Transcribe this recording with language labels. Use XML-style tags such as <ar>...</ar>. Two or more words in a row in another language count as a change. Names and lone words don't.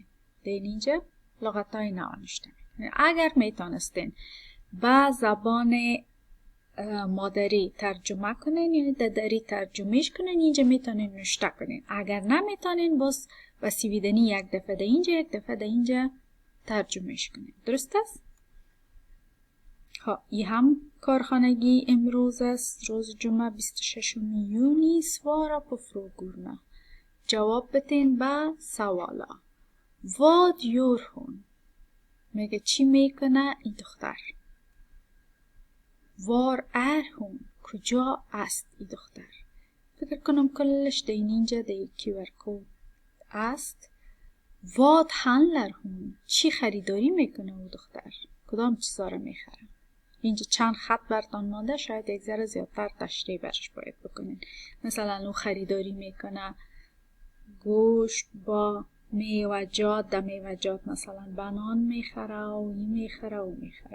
<fa>در اینجا لغتای نو نشته میکنین. اگر میتونستین با زبان مادری ترجمه کنین یعنی در دری ترجمهش کنین اینجا میتونین نشته کنین. اگر نمیتونین باز وسیویدنی یک دفعه در اینجا یک دفعه در اینجا ترجمهش کنین. درست است؟ این هم کارخانگی امروز است. روز جمعه 26 یونی.</fa> <sv>svara på frågorna.</sv> <fa>جواب بتین با سوالا.</fa> <sv>vad gör hon.</sv> <fa>میگه چی میکنه این دختر؟</fa> <sv>var är hon.</sv> <fa>کجا است این دختر؟ فکر کنم کلش در اینجا در QR کد است.</fa> <sv>vad handlar hon.</sv> <fa>چی خریداری میکنه او دختر؟ کدام چیزا رو میخره؟ اینجا چند خط براتون مانده. شاید یک ذره زیادتر تشریح برش باید بکنین. مثلا او خریداری میکنه گوشت با میوجات، در میوجات مثلا بنان میخره و این میخره و میخره.</fa>